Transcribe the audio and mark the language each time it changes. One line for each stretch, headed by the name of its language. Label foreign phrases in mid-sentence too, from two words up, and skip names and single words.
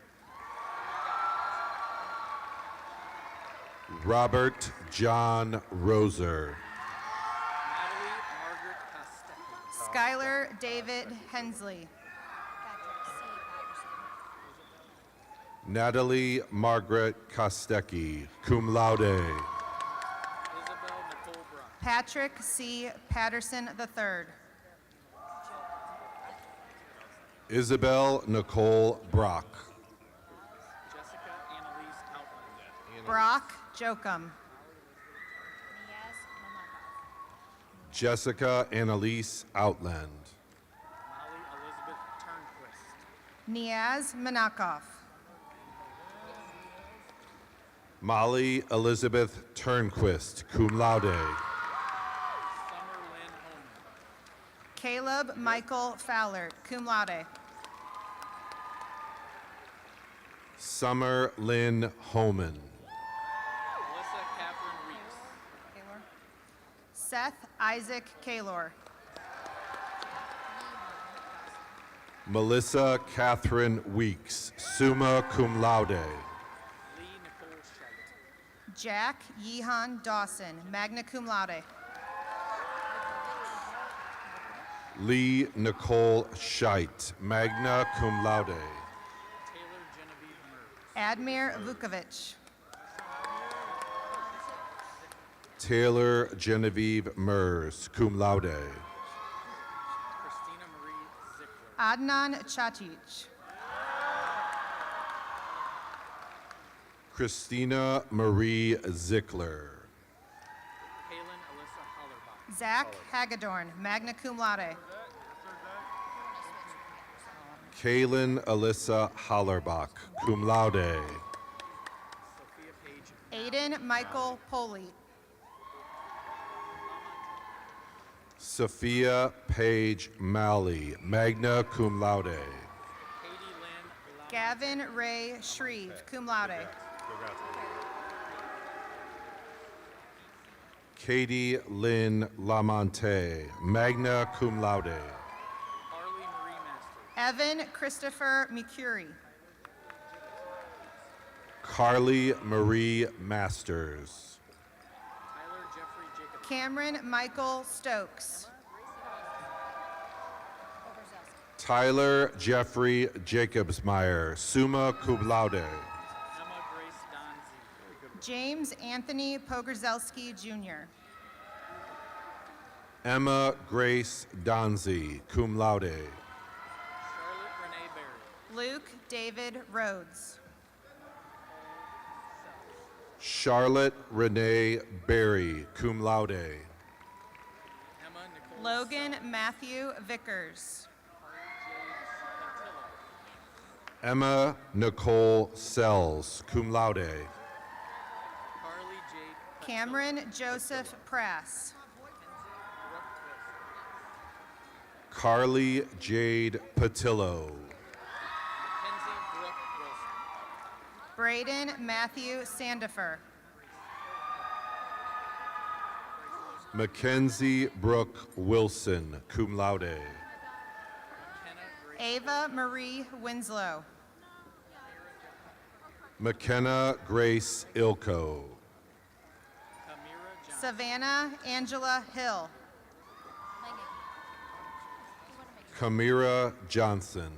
English: Robert John Roser. Natalie Margaret Costello. Skylar David Hensley. Natalie Margaret Kostecki,
Latin: cum laude.
English: Isabel Nicole Brock. Patrick C. Patterson III. Isabel Nicole Brock. Jessica Annalise Outland. Brock Jokum. Jessica Annalise Outland. Molly Elizabeth Turnquist. Niaz Minakoff. Molly Elizabeth Turnquist,
Latin: cum laude.
English: Summer Lynn Holman. Caleb Michael Fowler,
Latin: cum laude.
English: Summer Lynn Homan. Melissa Catherine Weeks. Seth Isaac Kaylor. Melissa Catherine Weeks,
Latin: summa cum laude.
English: Lee Nicole Scheidt. Jack Yehan Dawson,
Latin: magna cum laude.
English: Lee Nicole Scheidt,
Latin: magna cum laude.
English: Taylor Genevieve Merz. Admir Vukovic. Taylor Genevieve Mers,
Latin: cum laude.
English: Christina Marie Zickler. Adnan Chatic. Christina Marie Zickler. Kaylin Alyssa Hollerbach. Zach Hagedorn,
Latin: magna cum laude.
English: Kaylin Alyssa Hollerbach,
Latin: cum laude.
English: Sophia Page. Aiden Michael Poley. Sophia Page Malley,
Latin: magna cum laude.
English: Katie Lynn Lau. Gavin Ray Shreve,
Latin: cum laude.
English: Katie Lynn Lamonte,
Latin: magna cum laude.
English: Carly Marie Masters. Evan Christopher McCurry. Carly Marie Masters. Tyler Jeffrey Jacob. Cameron Michael Stokes. Tyler Jeffrey Jacobsmeyer,
Latin: summa cum laude.
English: Emma Grace Donzi. James Anthony Pogorzelski Jr. Emma Grace Donzi,
Latin: cum laude.
English: Charlotte Renee Berry. Luke David Rhodes. Charlotte Renee Berry,
Latin: cum laude.
English: Emma Nicole. Logan Matthew Vickers. Emma Nicole Sells,
Latin: cum laude.
English: Carly Jade. Cameron Joseph Prass. Carly Jade Patillo. Mackenzie Brooke Wilson. Braden Matthew Sandifer. Mackenzie Brooke Wilson,
Latin: cum laude.
English: McKenna Grace. Ava Marie Winslow. McKenna Grace Ilko. Amira Johnson. Savannah Angela Hill. Kamira Johnson.